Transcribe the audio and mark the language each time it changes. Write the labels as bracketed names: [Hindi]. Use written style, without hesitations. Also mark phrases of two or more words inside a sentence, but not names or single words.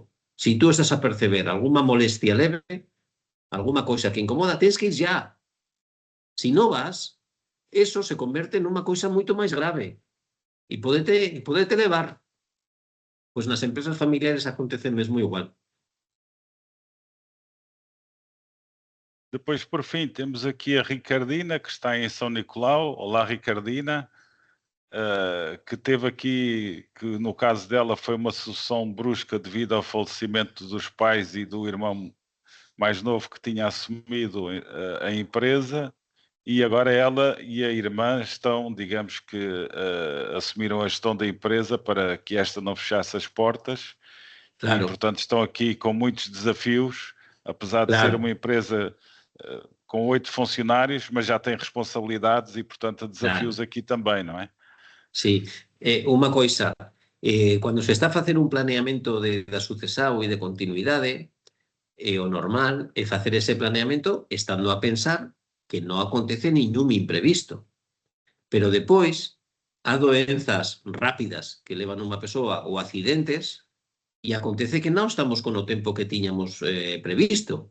[Galician] Se tú estás a perceber alguna molestia leve, alguna coisa que incomoda, tens que ir ya. Se non vas, eso se converte nunha coisa moito máis grave e podete levar. Pois nas empresas familiares acontece mesmo igual. [Portuguese] Depois, por fim, temos aqui a Ricardina, que está em São Nicolau. Olá, Ricardina, que teve aqui, que no caso dela foi uma sucessão brusca devido ao falecimento dos pais e do irmão mais novo que tinha assumido a empresa, e agora ela e a irmã estão, digamos que, assumiram a gestão da empresa para que esta não fechasse as portas. Claro. E, portanto, estão aqui com muitos desafios, apesar de ser uma empresa com 8 funcionários, mas já tem responsabilidades e, portanto, desafios aqui também, não é? [Galician] Sí, unha coisa, cando se está a facer un planeamento da sucesao e de continuidade, o normal é facer ese planeamento estando a pensar que non acontece ningún imprevisto. Pero depois, há doenzas rápidas que levan unha persoa ou accidentes e acontece que non estamos con o tempo que tiñamos previsto.